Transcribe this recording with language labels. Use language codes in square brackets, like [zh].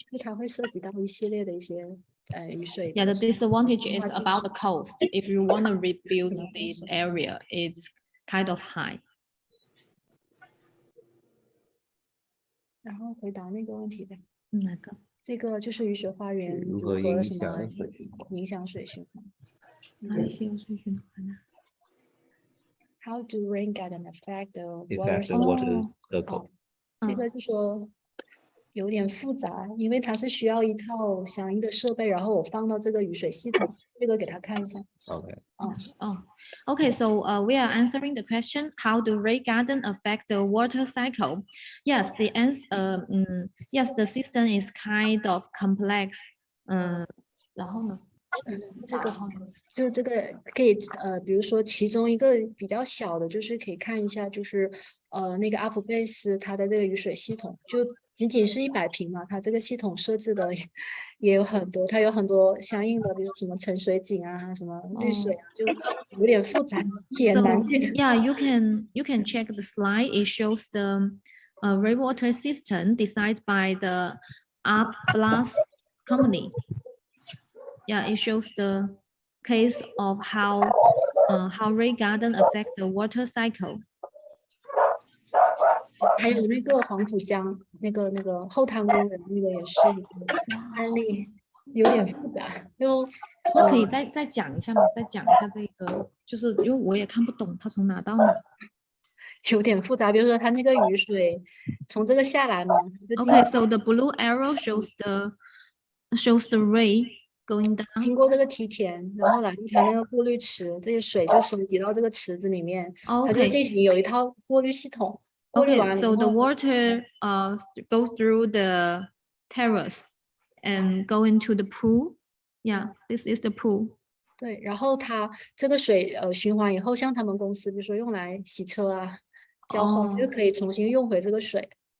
[zh] 它会涉及到一系列的一些雨水。 [en] Yeah, the disadvantage is about the cost. If you want to rebuild this area, it's kind of high. [zh] 然后回答那个问题呗，哪个？这个就是雨水花园如何如何影什么响水循环？影响水循环。哪一些有水循环呢？ [en] How do rain garden affect the Affect the water water circle. [zh] 这个就说有点复杂，因为它是需要一套相应的设备，然后我放到这个雨水系统，这个给他看一下。 [en] OK， Oh, okay. So we are answering the question: how do rain garden affect the water cycle? Yes, the answer. Yes, the system is kind of complex. [zh] 然后呢？这个就这个可以比如说其中一个比较小的，就是可以看一下，就是那个阿普贝斯它的这个雨水系统，就仅仅是100平嘛，它这个系统设置的也有很多，它有很多相应的，比如什么沉水井啊，什么滤水啊，就有点复杂，也难 [en] So [zh] 记得。 [en] yeah, you can check the slide. It shows the rainwater system designed by the Blast company. Yeah, it shows the case of how rain garden affect the water cycle. [zh] 还有那个黄浦江那个后滩公园那个也是一个案例，有点复杂，就那可以再讲一下吗？再讲一下这个，就是因为我也看不懂它从哪到哪。有点复杂。比如说它那个雨水从这个下来嘛。 [en] Okay, so the blue arrow shows the rain going down. [zh] 经过这个梯田，然后来一条那个过滤池，这些水就收集到这个池子里面，它就 [en] Okay. [zh] 进行有一套过滤系统。过滤 [en] Okay, [zh] 完了以 [en] so the [zh] 后 [en] water goes through the terrace and go into the pool. Yeah, this is the pool. [zh] 对，然后它这个水循环以后，像他们公司比如说用来洗车啊、浇花，就可以重新用回这个水。